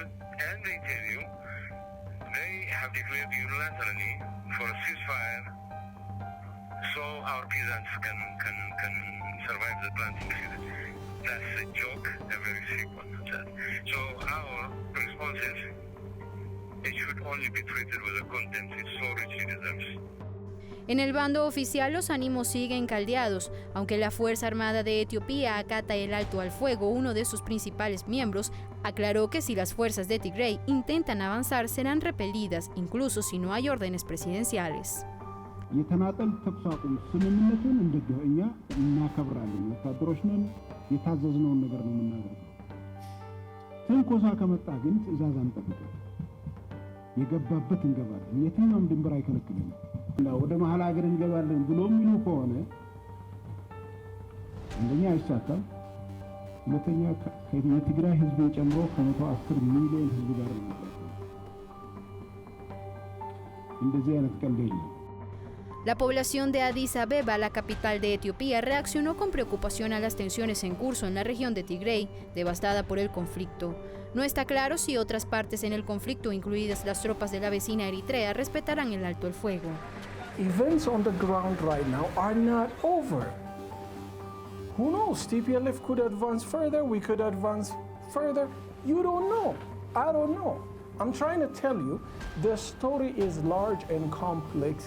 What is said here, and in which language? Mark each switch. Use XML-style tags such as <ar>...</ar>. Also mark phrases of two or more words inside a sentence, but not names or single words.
<en>And they tell you, they have declared unilaterally for a ceasefire so our peasants can survive the planting season. That's a joke, a very sick one. So our response is, it should only be treated with the contempt it so richly deserves.</en> <es>En el bando oficial los ánimos siguen caldeados. Aunque la Fuerza Armada de Etiopía acata el alto al fuego, uno de sus principales miembros aclaró que si las fuerzas de Tigray intentan avanzar serán repelidas, incluso si no hay órdenes presidenciales.</es> <am>የተናጠል ተኩስ አቁም ስምምነቱን እንደገና እኛ እናከብራለን። ወታደሮች ነን፣ የታዘዝነውን ነገር ነው የምናደርገው። ትንኮሳ ከመጣ ግን ትዕዛዝ አንጠብቅም። የገባበት እንገባለን። የትኛውም ድንበር አይከለክልንም። ወደ መሀል ሀገር እንገባለን ብሎ የሚሉ ከሆነ አንደኛ አይሳካም፣ ሁለተኛ የትግራይ ህዝብን ጨምሮ ከ110 ሚሊዮን ህዝብ ጋር ነው። እንደዚህ አይነት ቀልድ የለም።</am> <es>La población de Addis Abeba, la capital de Etiopía, reaccionó con preocupación a las tensiones en curso en la región de Tigray, devastada por el conflicto. No está claro si otras partes en el conflicto, incluidas las tropas de la vecina Eritrea, respetarán el alto el fuego.</es> <en>Events on the ground right now are not over. Who knows? TPLF could advance further, we could advance further. You don't know. I don't know. I'm trying to tell you, the story is large and complex.</en>